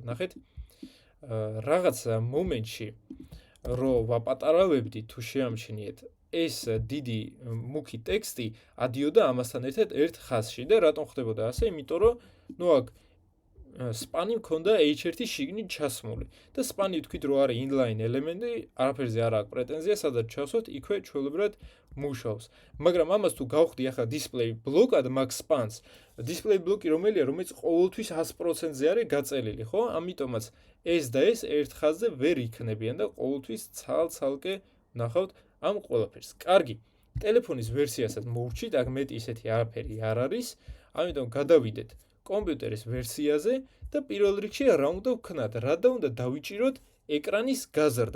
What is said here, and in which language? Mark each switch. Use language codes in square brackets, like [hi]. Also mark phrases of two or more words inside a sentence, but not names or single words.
[ka] ნახეთ, რაღაც მომენტში რომ ვაპატარავებდი თუ შეამჩნიეთ ეს დიდი მუქი ტექსტი ადიოდა ამასთან ერთად ერთ ხაზში და რატომ ხდებოდა ასე? იმიტომ რომ ნუ აქ სპანი მქონდა h1 შიგნით ჩასმული და სპანი თქვით რომ არის inline ელემენტი, არაფერზე არ აქვს პრეტენზია, სადაც ჩავსვათ, იქვე ჩვეულებრივად მუშაობს. მაგრამ ამას თუ გავხდი ახლა [en] display block-ად max spans, display block-ი [ka] რომელია, რომელიც ყოველთვის 100%-ზე არის გაწელილი, ხო? ამიტომაც ეს და ეს ერთ ხაზზე ვერ იქნებიან და ყოველთვის ცალ-ცალკე ნახავთ ამ ყველაფერს. კარგი. ტელეფონის ვერსიასაც მოვჭით, აქ მეტი ისეთი არაფერი არ არის, ამიტომ გადავიდეთ კომპიუტერის ვერსიაზე და პირველ რიგში რა უნდა ვქნათ, რა და უნდა დავიჭიროთ ეკრანის გაზრდა.